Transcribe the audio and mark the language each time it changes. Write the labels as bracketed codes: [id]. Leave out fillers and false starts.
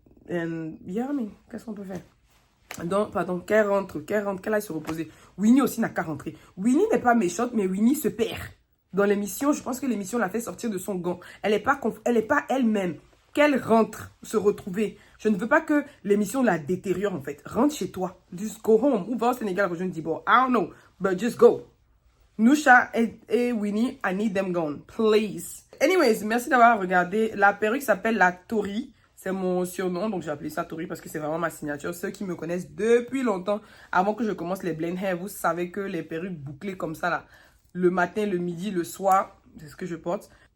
[en] And yeah, [fr] mais qu'est-ce qu'on peut faire? Donc, pardon, qu'elle rentre, qu'elle aille se reposer. Winnie aussi n'a qu'à rentrer. Winnie n'est pas méchante, mais Winnie se perd. Dans l'émission, je pense que l'émission l'a fait sortir de son gant. Elle n'est pas elle-même. Qu'elle rentre, se retrouver. Je ne veux pas que l'émission la détériore, en fait. Rentre chez toi. [en] Just go home. [fr] Ou va au Sénégal, rejoindre Dibor. [en] I don't know. But just go. Nusha et Winnie, I need them gone. Please. [fr] Anyways, merci d'avoir regardé. La perruque s'appelle la Tori. C'est mon surnom, donc j'ai appelé ça Tori parce que c'est vraiment ma signature. Ceux qui me connaissent depuis longtemps, avant que je commence les blend hair, vous savez que les perruques bouclées comme ça, là, le matin, le midi, le soir, c'est ce que je porte.